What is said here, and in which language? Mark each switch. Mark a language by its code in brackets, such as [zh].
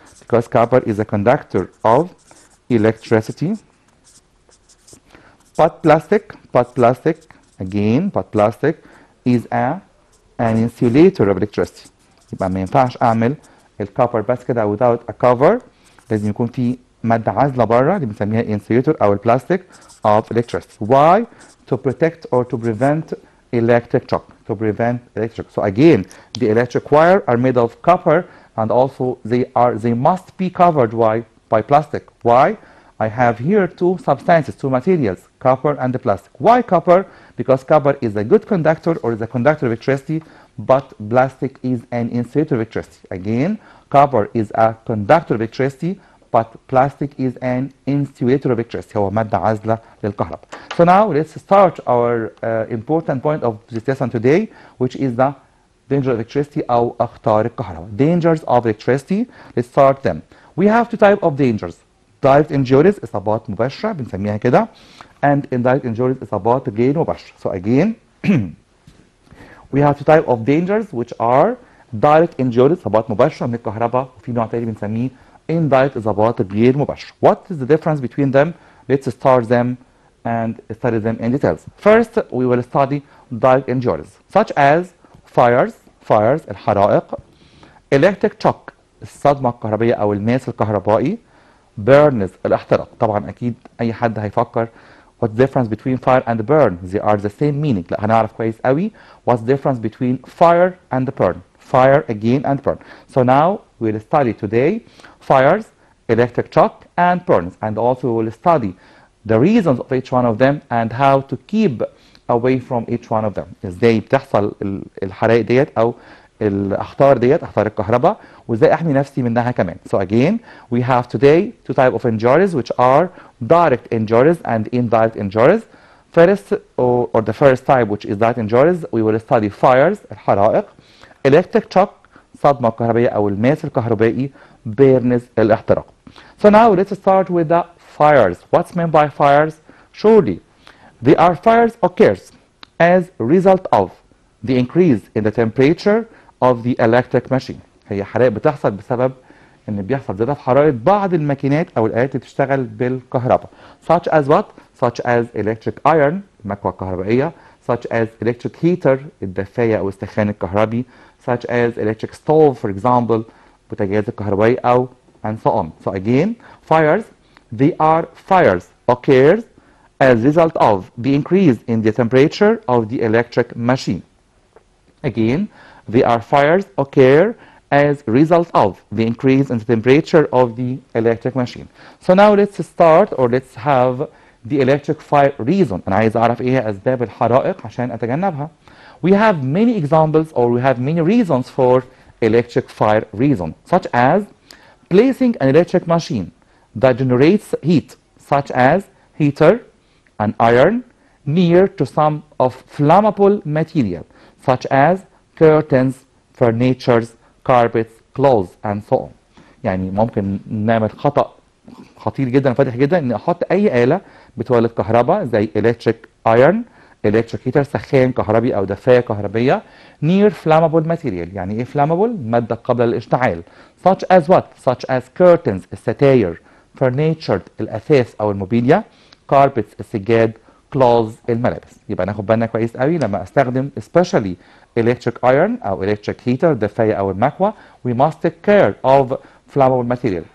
[en] Because copper is a conductor of electricity. But plastic, again, but plastic is an insulator of electricity. [ar] يبقى ما ينفعش اعمل الكفر بس كده [en] without a cover. [ar] لازم يكون في مادة عازلة بره اللي بنسميها insulator او البلاستيك [en] of electricity. Why? To protect or to prevent electric shock. To prevent electric. So again, the electric wire are made of copper, and also they must be covered by plastic. Why? I have here two substances, two materials, copper and the plastic. Why copper? Because copper is a good conductor or is a conductor of electricity, but plastic is an insulator of electricity. Again, copper is a conductor of electricity, but plastic is an insulator of electricity. [ar] هو مادة عازلة للكهرباء. [en] So now let's start our important point of this lesson today, which is the danger of electricity [ar] أو أخطار الكهرباء. [en] Dangers of electricity. Let's start them. We have two types of dangers. Direct injuries [ar] إصابات مباشرة بنسميها كده, [en] and indirect injuries [ar] إصابات غير مباشرة. [en] So again, we have two types of dangers which are direct injuries [ar] إصابات مباشرة من الكهرباء, وفي نوع تاني بنسميه [en] indirect [ar] إصابات غير مباشرة. [en] What is the difference between them? Let's start them and study them in details. First, we will study direct injuries such as fires الحرائق, electric shock [ar] الصدمة الكهربائية أو الماس الكهربائي, [en] burns الاحتراق. [ar] طبعا أكيد أي حد هيفكر [en] what's the difference between fire and burn? They are the same meaning. [ar] لا, هنعرف كويس قوي [en] what's the difference between fire and burn. Fire again and burn. So now we'll study today fires, electric shock and burns, and also we'll study the reasons of each one of them and how to keep away from each one of them. [ar] ازاي بتحصل الحرائق ديت او الاخطار ديت, اخطار الكهرباء, وازاي احمي نفسي منها كمان. [en] So again, we have today two types of injuries which are direct injuries and indirect injuries. First, or the first type, which is direct injuries, we will study fires الحرائق, electric shock [ar] صدمة كهربائية أو الماس الكهربائي, [en] burns الاحتراق. So now let's start with the fires. What's meant by fires? Surely, they are fires occurs as a result of the increase in the temperature of the electric machine. [ar] هي حرائق بتحصل بسبب ان بيحصل زيادة في حرارة بعض الماكينات او الآلات اللي بتشتغل بالكهرباء. [en] Such as what? Such as electric iron المكوى الكهربائية, such as electric heater [ar] الدفاية او السخان الكهربي, [en] such as electric stove for example [ar] بوتاجاز الكهربائي او [en] and so on. So again, fires, they are fires occurs as a result of the increase in the temperature of the electric machine. Again, they are fires occur as a result of the increase in the temperature of the electric machine. So now let's start or let's have the electric fire reason. [ar] أنا عايز أعرف إيه هي أسباب الحرائق عشان أتجنبها. [en] We have many examples or we have many reasons for electric fire reason, such as placing an electric machine that generates heat, such as heater and iron, near to some of flammable material, such as curtains, furnitures, carpets, clothes, and so on. [ar] يعني ممكن نعمل خطأ خطير جدا وفادح جدا ان احط اي آلة بتولد كهرباء زي [en] electric iron, electric heater [ar] سخان كهربي او دفاية كهربية [en] near flammable material. [ar] يعني ايه flammable؟ مادة قابلة للاشتعال. [en] Such as what? Such as curtains الستاير, furniture [ar] الأثاث أو الموبيليا, [en] carpets السجاد, clothes الملابس. [ar] يبقى ناخد بالنا كويس قوي لما استخدم [en] especially electric iron أو electric heater [ar] الدفاية أو المكوى, [en] we must take care of flammable material.